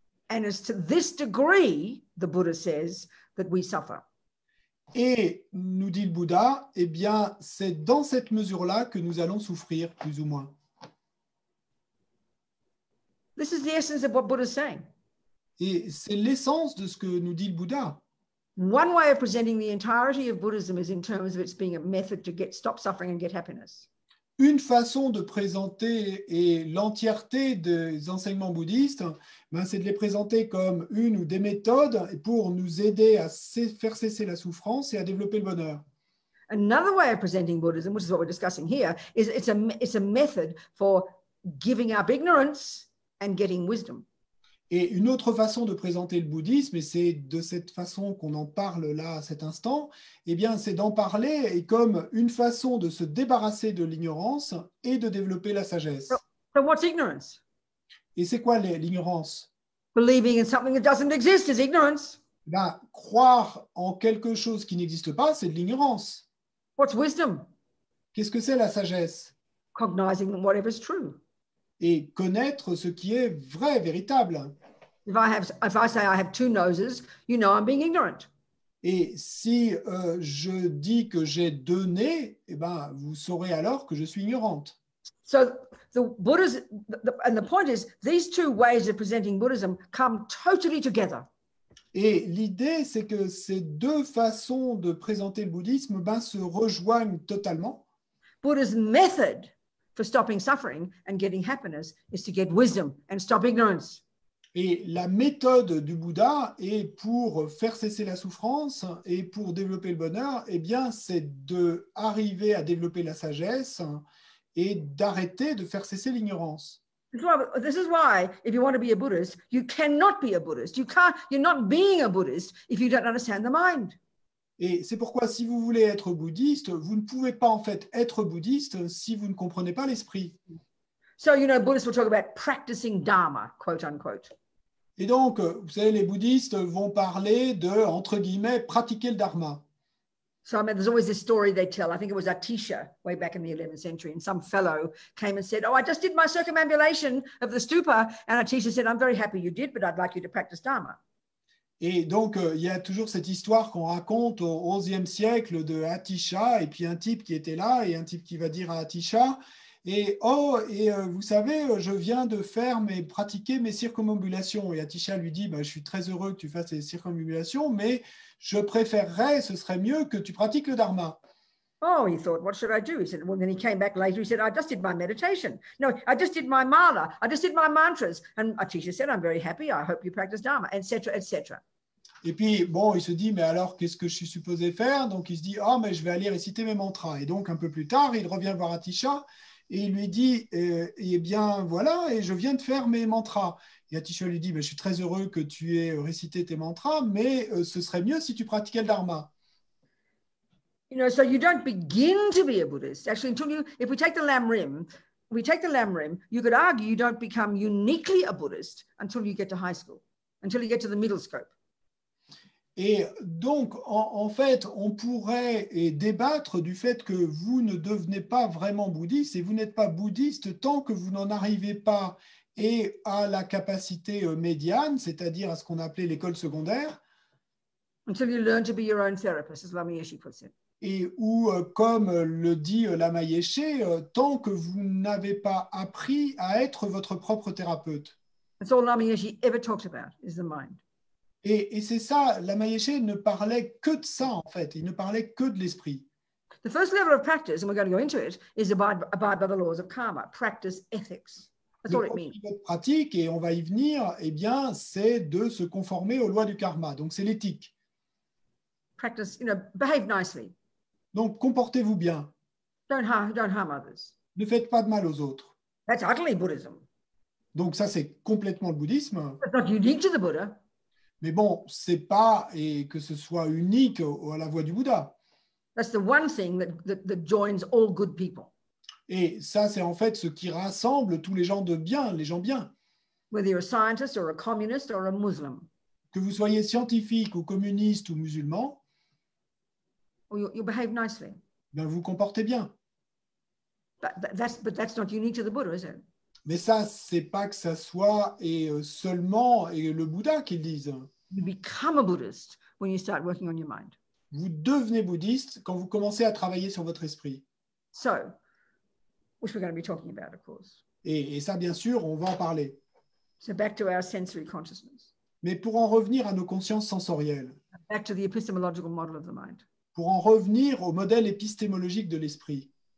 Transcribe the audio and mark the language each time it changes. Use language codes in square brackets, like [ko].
[en] And it's to this degree, the Buddha says, that we suffer. [fr] Et nous dit le Bouddha, eh bien, c'est dans cette mesure-là que nous allons souffrir, plus ou moins. [en] This is the essence of what Buddha is saying. [fr] Et c'est l'essence de ce que nous dit le Bouddha. [en] One way of presenting the entirety of Buddhism is in terms of its being a method to stop suffering and get happiness. [fr] Une façon de présenter l'entièreté des enseignements bouddhistes, ben, c'est de les présenter comme une ou des méthodes pour nous aider à faire cesser la souffrance et à développer le bonheur. [en] Another way of presenting Buddhism, which is what we're discussing here, is it's a method for giving up ignorance and getting wisdom. [fr] Et une autre façon de présenter le bouddhisme, et c'est de cette façon qu'on en parle là à cet instant, eh bien, c'est d'en parler et comme une façon de se débarrasser de l'ignorance et de développer la sagesse. [en] So what's ignorance? [fr] Et c'est quoi l'ignorance? [en] Believing in something that doesn't exist is ignorance. [fr] Ben, croire en quelque chose qui n'existe pas, c'est de l'ignorance. [en] What's wisdom? [fr] Qu'est-ce que c'est la sagesse? [en] Cognizing whatever's true. [fr] Et connaître ce qui est vrai, véritable. [en] If I say I have 2 noses, you know I'm being ignorant. [fr] Et si je dis que j'ai 2 nez, eh ben, vous saurez alors que je suis ignorante. [en] So the Buddha's, and the point is, these 2 ways of presenting Buddhism come totally together. [fr] Et l'idée, c'est que ces deux façons de présenter le bouddhisme se rejoignent totalement. [en] Buddha's method for stopping suffering and getting happiness is to get wisdom and stop ignorance. [fr] Et la méthode du Bouddha est pour faire cesser la souffrance et pour développer le bonheur, eh bien, c'est d'arriver à développer la sagesse et d'arrêter de faire cesser l'ignorance. [en] This is why, if you want to be a Buddhist, you cannot be a Buddhist. You're not being a Buddhist if you don't understand the mind. [fr] Et c'est pourquoi, si vous voulez être bouddhiste, vous ne pouvez pas en fait être bouddhiste si vous ne comprenez pas l'esprit. [en] So, Buddhists will talk about practicing Dharma, quote unquote. [fr] Et donc, vous savez, les bouddhistes vont parler de, entre guillemets, pratiquer le dharma. [en] So, there's always this story they tell. I think it was Atisha way back in the 11th century, and some fellow came and said, "Oh, I just did my circumambulation of the stupa." And Atisha said, "I'm very happy you did, but I'd like you to practice Dharma." [fr] Et donc, il y a toujours cette histoire qu'on raconte au XIe siècle de Atisha, et puis un type qui était là, et un type qui va dire à Atisha, vous savez, je viens de pratiquer mes circumambulations. Et Atisha lui dit, je suis très heureux que tu fasses les circumambulations, mais je préférerais, ce serait mieux que tu pratiques le dharma. [en] Oh, he thought, what should I do? He said, well, then he came back later. He said, I just did my meditation. No, I just did my mala. I just did my mantras. And Atisha said, I'm very happy. I hope you practice Dharma, etc., etc. [fr] Et puis, il se dit, mais alors, qu'est-ce que je suis supposé faire? Donc, il se dit, mais je vais aller réciter mes mantras. Et donc, un peu plus tard, il revient voir Atisha et il lui dit, eh bien, voilà, et je viens de faire mes mantras. Et Atisha lui dit, je suis très heureux que tu aies récité tes mantras, mais ce serait mieux si tu pratiquais le dharma. [en] So you don't begin to be a Buddhist. Actually, if we take the Lam Rim, you could argue you don't become uniquely a Buddhist until you get to high school, until you get to the middle scope. [fr] Et donc, en fait, on pourrait débattre du fait que vous ne devenez pas vraiment bouddhiste et vous n'êtes pas bouddhiste tant que vous n'en arrivez pas à la capacité médiane, c'est-à-dire à ce qu'on appelait l'école secondaire. [en] Until you learn to be your own therapist, as Lama Yeshe puts it. [fr] Et où, comme le dit Lama Yeshe, tant que vous n'avez pas appris à être votre propre thérapeute. [en] That's all Lama Yeshe ever talked about, is the mind. [fr] Et c'est ça, Lama Yeshe ne parlait que de ça, en fait. Il ne parlait que de l'esprit. [en] The first level of practice, and we're going to go into it, is abide by the laws of karma, practice ethics. That's all it means. [fr] Le pratique, et on va y venir, eh bien, c'est de se conformer aux lois du karma. Donc, c'est l'éthique. [en] Practice, behave nicely. [fr] Donc, comportez-vous bien. [en] Don't harm others. [fr] Ne faites pas de mal aux autres. [en] That's utterly Buddhism. [fr] Donc, ça, c'est complètement le bouddhisme. [en] It's not unique to the Buddha. [fr] Mais bon, c'est pas que ce soit unique à la voie du Bouddha. [en] That's the one thing that joins all good people. [fr] Et ça, c'est en fait ce qui rassemble tous les gens de bien, les gens bien. [en] Whether you're a scientist or a communist or a Muslim. [fr] Que vous soyez scientifique ou communiste ou musulman, [en] you behave nicely. [fr] Ben vous comportez bien. [en] But that's not unique to the Buddha, is it? [fr] Mais ça, c'est pas que ça soit seulement le Bouddha qui le dise. [en] You become a Buddhist when you start working on your mind. [fr] Vous devenez bouddhiste quand vous commencez à travailler sur votre esprit. [en] So, which we're going to be talking about, of course. [fr] Et ça, bien sûr, on va en parler. [en] So back to our sensory consciousness. [fr] Mais pour en revenir à nos consciences sensorielles. [en] Back to the epistemological model of the mind. [fr] Pour en revenir au modèle épistémologique de l'esprit.